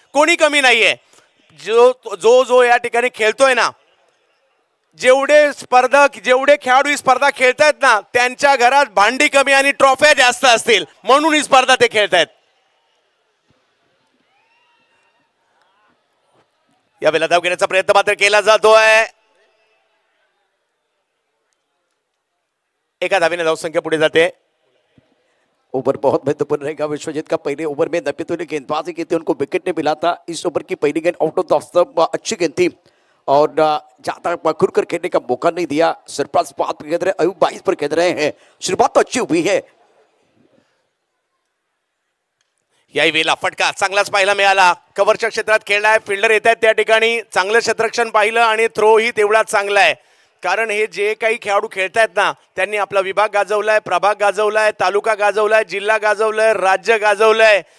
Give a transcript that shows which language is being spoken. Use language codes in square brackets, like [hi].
[mr] कोणी कमी नाहीये, जो या ठिकाणी खेळतोय ना, जेवढे स्पर्धक जेवढे खेळाडू ही स्पर्धा खेळतायत ना, त्यांच्या घरात भांडी कमी आणि ट्रॉफ्या जास्त असतील, म्हणून ही स्पर्धा ते खेळतायत। यावेळेला धाव घेण्याचा प्रयत्न मात्र केला जातोय। एका धावेने धावसंख्या पुढे जाते। [hi] ओवर बहुत महत्वपूर्ण रहेगा विश्वजीत का। पहले ओवर में नपीतों ने गेंदबाजी की थी, उनको विकेट नहीं मिला था। इस ओवर की पहली गेंद आउट ऑफ द स्टंप अच्छी गेंद थी और ज्यादा खुलकर खेलने का मौका नहीं दिया। सरफराज 5 पर खेल रहे, अयूब 22 पर खेल रहे हैं। शुरुआत तो अच्छी हुई है। [mr] याही वेळेला फटका चांगलाच पाहायला मिळाला। कव्हरच्या क्षेत्रात खेळलाय, फिल्डर येत आहेत त्या ठिकाणी, चांगलं क्षेत्ररक्षण पाहिलं आणि थ्रो ही तेवढाच चांगला आहे। कारण हे जे काही खेळाडू खेळतायत ना, त्यांनी आपला विभाग गाजवलाय, प्रभाग गाजवलाय, तालुका गाजवलाय, जिल्हा गाजवलाय, राज्य गाजवलंय।